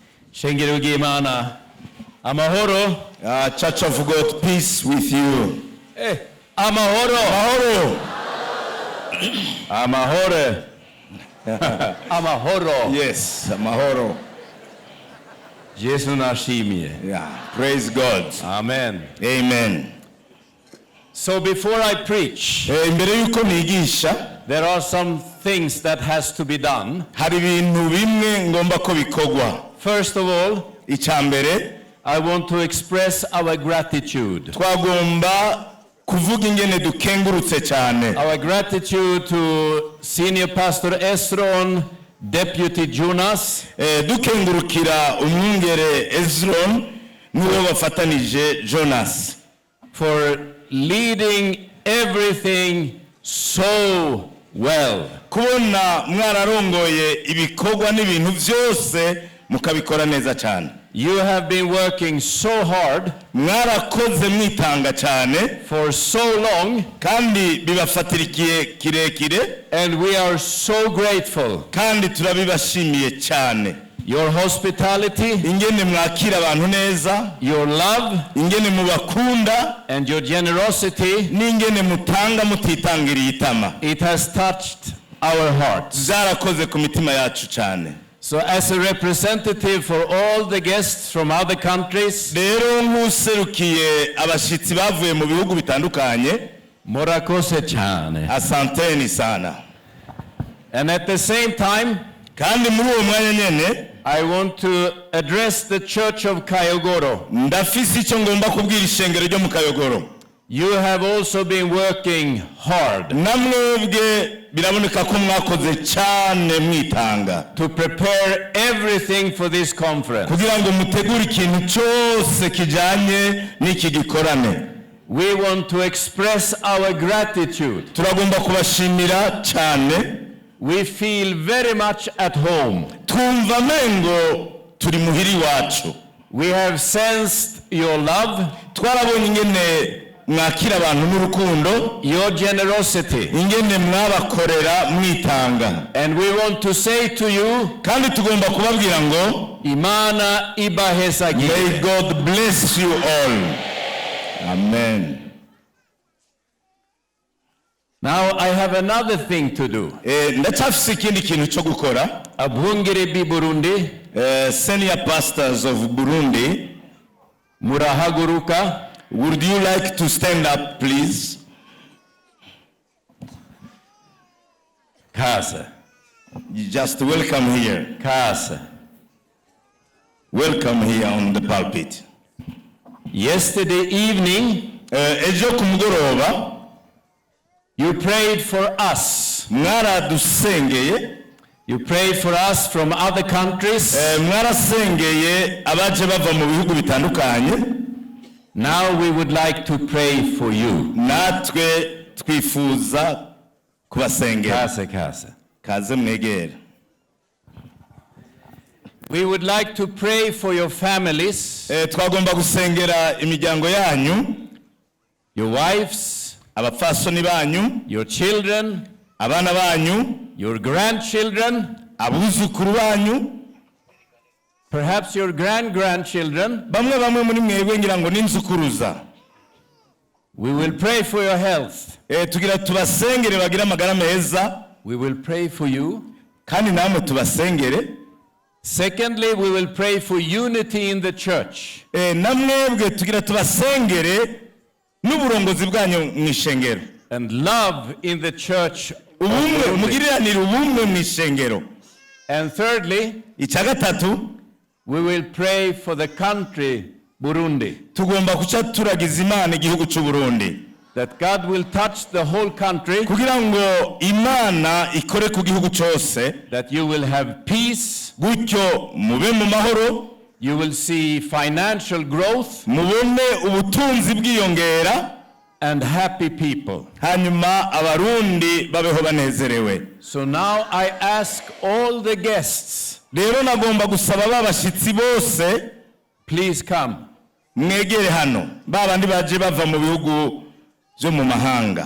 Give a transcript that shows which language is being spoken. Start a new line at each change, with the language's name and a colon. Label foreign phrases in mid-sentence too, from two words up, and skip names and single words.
Rundi: Shengero Imana, amahoro.
English: Church of God, peace with you.
Rundi: Amahoro. Amahoro. Amahoro. Yes, amahoro. Jesu nashimye.
English: Yeah, praise God. Amen. Amen. So before I preach,
Rundi: Imbere yuko nigisha,
English: there are some things that has to be done.
Rundi: hari ibintu bimwe ngomba ko bikogwa.
English: First of all,
Rundi: Icambere,
English: I want to express our gratitude.
Rundi: twagomba kuvuga ingene dukengurutse cyane.
English: Our gratitude to Senior Pastor Esron, Deputy Jonas,
Rundi: Dukengurukira umwungere Ezron n'uwo bafatanije Jonas
English: for leading everything so well.
Rundi: kubona mwararongoye ibikorwa n'ibintu byose mukabikora neza cyane.
English: You have been working so hard
Rundi: mwarakoze mwitanga cyane
English: for so long,
Rundi: kandi bibafatirikiye kirekire,
English: and we are so grateful.
Rundi: kandi turabibashimiye cyane.
English: Your hospitality,
Rundi: ingene mwakira abantu neza,
English: your love,
Rundi: ingene mubakunda,
English: and your generosity,
Rundi: n'ingene mutanga mutitangiriye itama.
English: it has touched our hearts.
Rundi: Zarakoze ku mitima yacu cyane.
English: So as a representative for all the guests from other countries,
Rundi: rero nk'userukiye abashitsi bavuye mu bihugu bitandukanye, murakoze cyane.
Swahili: asanteni sana.
English: And at the same time,
Rundi: kandi muri uwo mwanya nyene,
English: I want to address the Church of Kayogoro.
Rundi: ndafise icyo ngomba kubwira ishengero ryo mu Kayogoro.
English: You have also been working hard
Rundi: namwebwe biraboneka ko mwakoze cyane mwitanga
English: to prepare everything for this conference.
Rundi: kugira ngo mutegure ikintu cyose kijanye n'iki gikorane.
English: We want to express our gratitude.
Rundi: turagomba kubashimira cyane.
English: We feel very much at home.
Rundi: twumva mengo turi muhiri wacu.
English: We have sensed your love,
Rundi: twarabonye ingene mwakira abantu n'urukundo,
English: your generosity,
Rundi: ingene mwabakorera mwitanga,
English: and we want to say to you,
Rundi: kandi tugomba kubabwira ngo Imana ibahezagire.
English: may God bless you all. Amen. Now I have another thing to do.
Rundi: Ndacyafise ikindi kintu cyo gukora. Abungere bi Burundi,
English: Senior pastors of Burundi,
Rundi: murahaguruka.
English: would you like to stand up, please?
Rundi: Kaza.
English: You just welcome here.
Rundi: Kaza.
English: Welcome here on the pulpit. Yesterday evening,
Rundi: Ejo kumugoroba,
English: you prayed for us.
Rundi: mwaradusengeye,
English: You prayed for us from other countries.
Rundi: mwarasengeye abaje bava mu bihugu bitandukanye.
English: Now we would like to pray for you.
Rundi: natwe twifuza kubasengera. Kaza. kaze mwegere.
English: We would like to pray for your families,
Rundi: Twagomba gusengera imiryango yanyu,
English: your wives,
Rundi: abapfasoni banyu,
English: your children,
Rundi: abana banyu,
English: your grandchildren,
Rundi: abuzukuru banyu,
English: perhaps your grandchildren.
Rundi: bamwe muri mwebwe ngira ngo n'inzukuruza.
English: We will pray for your health.
Rundi: Tugira tubasengere bagira amagara meza,
English: We will pray for you.
Rundi: kandi namwe tubasengere.
English: Secondly, we will pray for unity in the church.
Rundi: Namwebwe tugira tubasengere n'uburongozi bwanyu mu ishengero.
English: And love in the church.
Rundi: Ubumwe, mugiriranire ubumwe mu ishengero.
English: And thirdly,
Rundi: Icya gatatu,
English: we will pray for the country, Burundi,
Rundi: tugomba kuca turagiza Imana igihugu cy'u Burundi,
English: that God will touch the whole country,
Rundi: kugira ngo Imana ikore ku gihugu cyose,
English: that you will have peace,
Rundi: gutyo mube mu mahoro,
English: you will see financial growth,
Rundi: mubone ubutunzi bwiyongera,
English: and happy people.
Rundi: hanyuma abarundi babeho banezerewe.
English: So now I ask all the guests,
Rundi: Rero nagomba gusaba babashitsi bose,
English: please come.
Rundi: mwegere hano, babandi baje bava mu bihugu byo mu mahanga,